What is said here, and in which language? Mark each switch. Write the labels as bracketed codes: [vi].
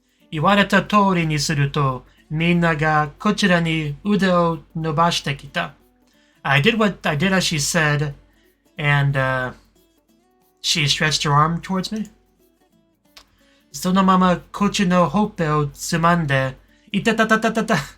[ja] 言われた通りにすると、みんながこちらに腕を伸ばしてきた。 [en] I did as she said, and, she stretched her arm towards me. [ja] そのままこっちのほっぺをつまんで、いたたたたたた。